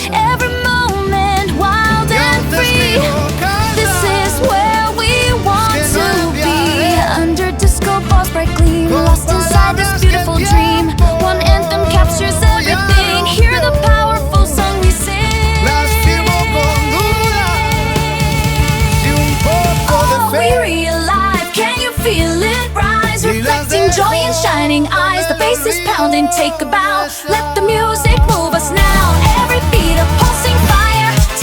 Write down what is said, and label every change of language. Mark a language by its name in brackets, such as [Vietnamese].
[English] Every moment wild and free. This is where we want to be, under disco balls bright gleam, lost inside this beautiful dream. One anthem captures everything. Hear the powerful song we sing. [Spanish] Las firmo con duda y un poco de Oh, fe. [English] we're alive, can you feel it rise? Reflecting joy in shining eyes. The bass is pounding, take a bow. Let the music move us now. Every beat a pulsing fire,